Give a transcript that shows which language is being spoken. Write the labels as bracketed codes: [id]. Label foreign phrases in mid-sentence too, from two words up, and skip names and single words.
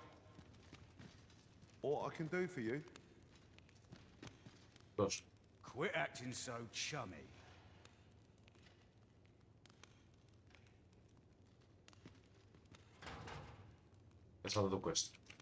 [en] What I can do for you? [el] Πώς. [en] Quit acting so chummy. [el] Πες να δω το quest.